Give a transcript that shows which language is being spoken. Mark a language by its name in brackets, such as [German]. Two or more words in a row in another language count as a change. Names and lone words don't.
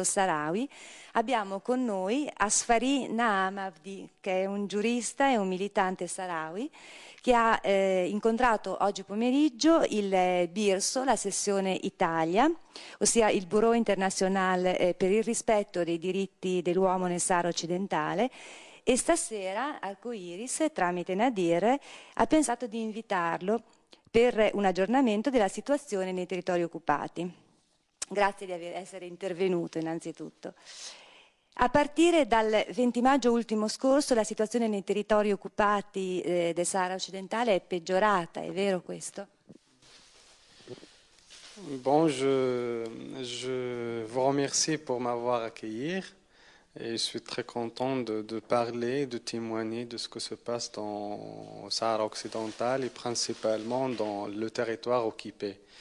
[Italian] saharawi, abbiamo con noi Asfari Naam Avdi, che è un giurista e un militante saharawi, che ha incontrato oggi pomeriggio il BIRSO, la sessione Italia, ossia il Bureau Internazionale per il rispetto dei diritti dell'uomo nel Sahara occidentale, e stasera Arcoiris, tramite Nadir, ha pensato di invitarlo per un aggiornamento della situazione nei territori occupati. Grazie di essere intervenuto innanzitutto. A partire dal 20 maggio ultimo scorso la situazione nei territori occupati del Sahara occidentale è peggiorata, è vero questo? [French] Bon, je vous remercie pour m'avoir accueilli. Et je suis très content de parler, de témoigner de ce que se passe au Sahara occidental et principalement dans le territoire occupé.